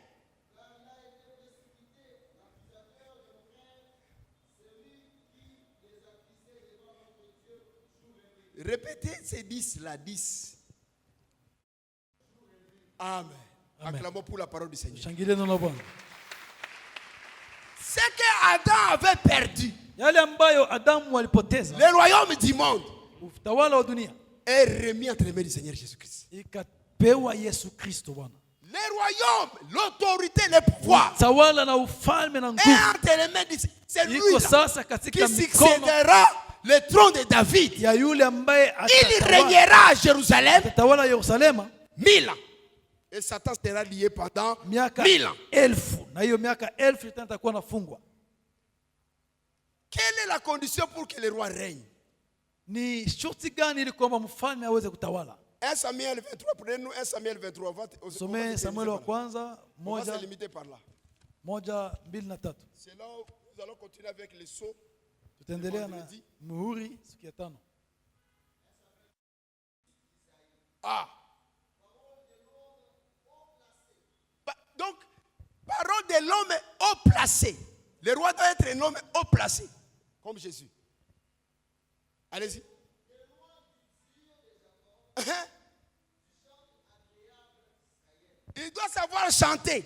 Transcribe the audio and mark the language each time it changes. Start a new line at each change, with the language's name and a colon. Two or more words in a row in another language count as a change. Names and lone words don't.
French: Répétez ces 10 là, 10. Amen. Amen. Acclamons pour la parole du Seigneur.
Swahili: Shangilie neno la Bwana.
French: Ce que Adam avait perdu,
Swahili: Yale ambayo Adamu alipoteza,
French: le royaume du monde,
Swahili: utawala wa dunia
French: est remis entre les mains du Seigneur Jésus-Christ.
Swahili: ikapewa Yesu Kristo Bwana.
French: Le royaume, l'autorité, le pouvoir
Swahili: Utawala na ufalme na
French: est
Swahili: nguvu
French: entre les mains du Seigneur. C'est lui
Swahili: iko
French: là
Swahili: sasa
French: qui
Swahili: katika mikono
French: succédera le trône de David.
Swahili: ya yule ambaye
French: Il régnera à Jérusalem
Swahili: atatawala Yerusalema
French: 1000 ans. Et Satan sera lié pendant
Swahili: miaka
French: 1000 ans.
Swahili: 1000, na hiyo miaka 1000 tena itakuwa nafungwa.
French: Quelle est la condition pour que le roi règne?
Swahili: Ni shurti gani ili kwamba mfalme aweze kutawala?
French: 1 Samuel 23, prenez-nous 1 Samuel 23.
Swahili: Somee Samueli wa kwanza
French: On va se 1, limiter par là.
Swahili: 1, 2 na 3.
French: C'est là où nous allons continuer avec les sceaux.
Swahili: Tutaendelea na muhuri siku ya 5. Ah.
French: Donc, parole de l'homme haut placé. Le roi doit être un homme haut placé, comme Jésus. Allez-y. Il doit savoir chanter.